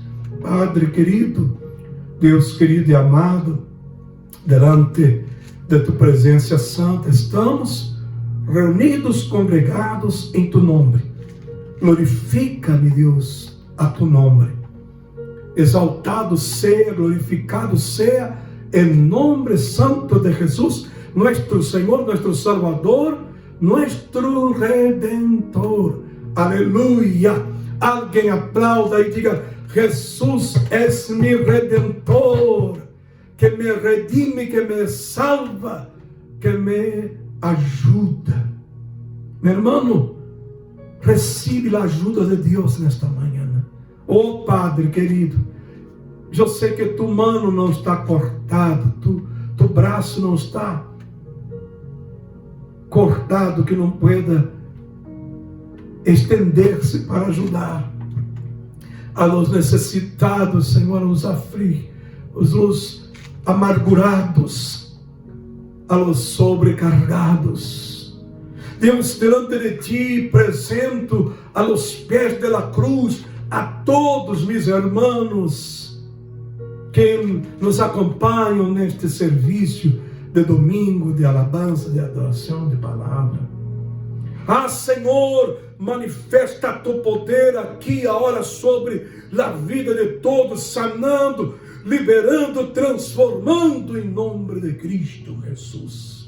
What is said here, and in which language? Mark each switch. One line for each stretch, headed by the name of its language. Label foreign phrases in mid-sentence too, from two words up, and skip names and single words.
Portuguese: Padre querido, Deus querido e amado,
Spanish: delante de
Portuguese: tu presença santa, estamos reunidos, congregados em tu nome. Glorifica-me, Deus, a tu nome.
Spanish: Exaltado sea, glorificado sea el nombre santo de Jesús, nuestro Señor, nuestro Salvador, nuestro Redentor. Aleluya. Alguien aplauda y diga: Jesús es mi Redentor, que me redime, que me salva, que me ajuda.
Portuguese: Meu irmão, recibe a ajuda de Deus nesta manhã. Oh Padre querido, eu sei que tu mano não está cortado, tu braço não está cortado, que não pueda estender-se para ajudar
Spanish: a los
Portuguese: necessitados, Senhor, os aflitos, os amargurados,
Spanish: a los sobrecargados.
Portuguese: Deus,
Spanish: delante de ti, presento a los
Portuguese: pés
Spanish: de la cruz
Portuguese: a todos meus irmãos que nos acompanham neste serviço de domingo, de alabança, de adoração, de palavra. Ah, Senhor, manifesta tu poder aqui agora sobre a vida de todos, sanando, liberando, transformando em nome de Cristo Jesus.